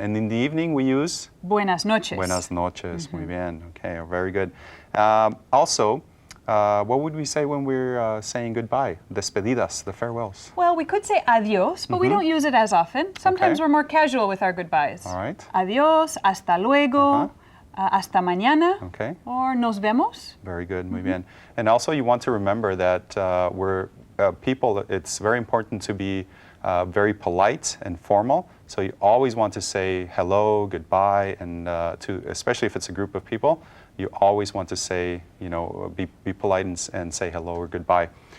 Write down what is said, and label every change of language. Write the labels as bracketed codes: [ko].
[en] And in the evening, we use [es] Buenas noches. buenas noches, muy bien. [en] Okay, very good. Also, what would we say when we're saying goodbye? [es] Despedidas, [en] the farewells. Well, we could say adios, but we don't use it as often. Sometimes Okay. we're more casual with our goodbyes. All right. [es] Adios, hasta luego, hasta mañana, [en] Okay. or [es] nos vemos. [en] Very good, [es] muy bien. [en] And also, you want to remember that we're people. It's very important to be very polite and formal. So you always want to say hello, goodbye, and especially if it's a group of people, you always want to say, be polite and say hello or goodbye.